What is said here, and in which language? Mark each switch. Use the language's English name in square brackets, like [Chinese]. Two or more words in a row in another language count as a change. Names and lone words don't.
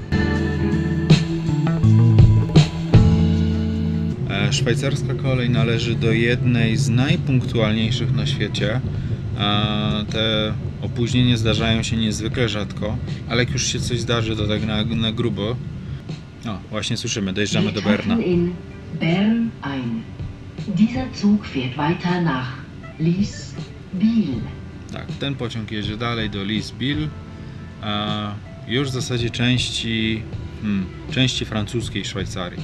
[Polish] Szwajcarska kolej należy do jednej z najpunktualniejszych na świecie. Te opóźnienia zdarzają się niezwykle rzadko, ale jak już się coś zdarzy, to tak na grubo. Właśnie słyszymy, dojeżdżamy do Berna. [German] In Bern ein. Dieser Zug fährt weiter nach Liesbiel. [Polish] Tak, ten pociąg jedzie dalej do Liesbiel, już w zasadzie części francuskiej Szwajcarii.